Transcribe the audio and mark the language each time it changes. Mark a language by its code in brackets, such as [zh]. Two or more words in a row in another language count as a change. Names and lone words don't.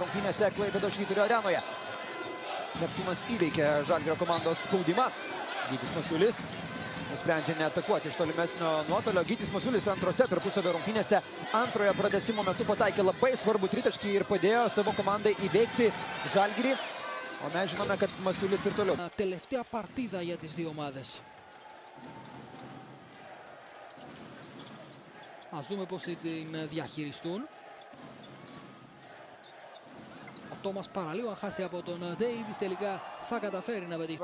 [lt] Rungtynėse Klaipėdos Švyturio arenoje. Neptūnas įveikė Žalgirio komandos spaudimą. Gytis Masiulis nusprendžia neatakuoti iš tolimesnio nuotolio. Gytis Masiulis antrose tarpusavio rungtynėse antrojo pratęsimo metu pataikė labai svarbų tritaškį ir padėjo savo komandai įveikti Žalgirį. O mes žinome, kad Masiulis ir toliau. [el] Τελευταία παρτίδα για τις δύο ομάδες. Ας δούμε πώς την διαχειριστούν. Ο Τόμας παραλίγο, αν χάσει από τον Ντέιβις, τελικά θα καταφέρει να πετύχει.